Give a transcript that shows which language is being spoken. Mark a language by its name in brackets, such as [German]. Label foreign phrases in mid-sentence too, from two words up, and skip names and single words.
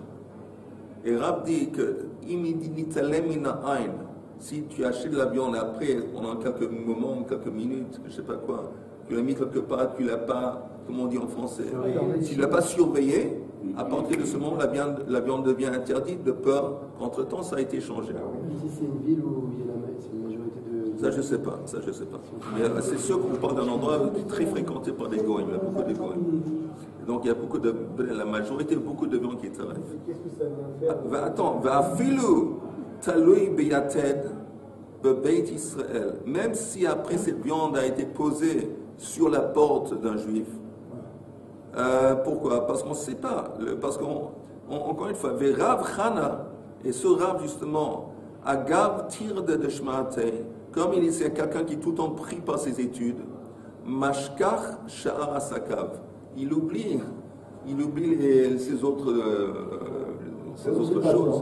[French] Et Rav dit que si tu achètes de la viande après, pendant quelques moments, quelques minutes, je ne sais pas quoi, tu l'as mis quelque part, tu ne l'as pas, comment on dit en français, tu ne l'as pas surveillé, à partir de ce moment, la viande devient interdite de peur qu'entre-temps, ça a été changé. Ici, c'est une ville où il y a une majorité de... Ça, je ne sais pas, Mais c'est sûr qu'on parle d'un endroit très fréquenté par des goïms, il y a beaucoup de goïms. Donc, il y a la majorité, beaucoup de viande qui est tarif. Qu'est-ce que ça vient faire? Attends, [Hebrew] ואפילו תלוי ביתד בבית ישראל. [French] Même si après cette viande a été posée sur la porte d'un juif. Pourquoi? Parce qu'on ne sait pas. Encore une fois, Rav Chana, et ce Rav justement, Agav tire de Shmaatei, comme il est quelqu'un qui est tout le temps pris par ses études, [Hebrew] משכח שאר עסקיו, [French] il oublie ces autres choses.